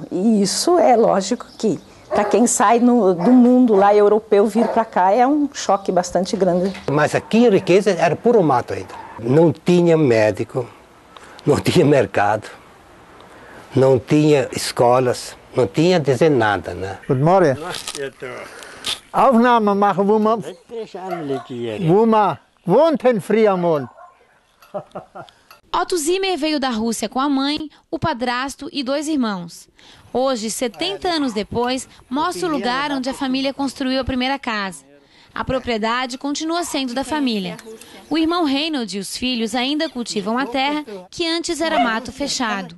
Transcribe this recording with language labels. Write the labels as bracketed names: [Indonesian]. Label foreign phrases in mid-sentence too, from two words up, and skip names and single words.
[Portuguese] E isso é lógico que, para quem sai do mundo lá europeu, vir para cá é um choque bastante grande. Mas aqui a riqueza era puro mato ainda. Não tinha médico, não tinha mercado, não tinha escolas, não tinha dizer nada, né? [German] Guten Morgen. Aufnahme machen, wo man gewohnt hat früher mal. [Portuguese] Otto Zimmer veio da Rússia com a mãe, o padrasto e 2 irmãos. Hoje, 70 anos depois, mostra o lugar onde a família construiu a primeira casa. A propriedade continua sendo da família. O irmão Reinhold e os filhos ainda cultivam a terra que antes era mato fechado.